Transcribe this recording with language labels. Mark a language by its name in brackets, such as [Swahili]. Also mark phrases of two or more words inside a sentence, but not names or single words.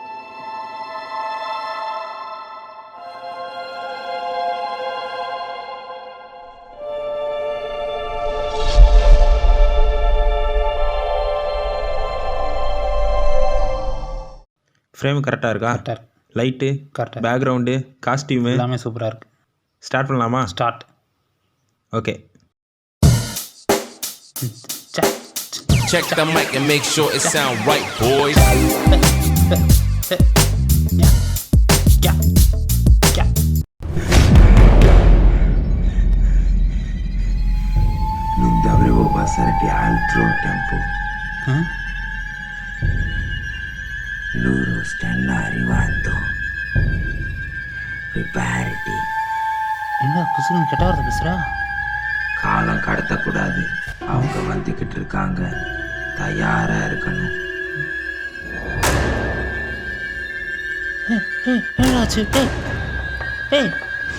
[Tamil] ஃப்ரேம் கரெக்டாக இருக்கா? கரெக்டாக இருக்கு. லைட்டு கரெக்டாக, [English] background costume [Tamil] எல்லாமே சூப்பராக இருக்குது. ஸ்டார்ட் பண்ணலாமா? ஸ்டார்ட். ஓகே. [English] Check the mic and make sure it sound right, boys. [Italian] Non dovevo passare di altro tempo. Loro stanno arrivando. Preparati. [Tamil] என்ன குசுன்னு கெட்ட வார்த்தை பேசுகிறா? காலம் கடத்தக்கூடாது. அவங்க வந்துக்கிட்டு இருக்காங்க, தயாரா இருக்கணும். ஏய் ஏய் ஏய்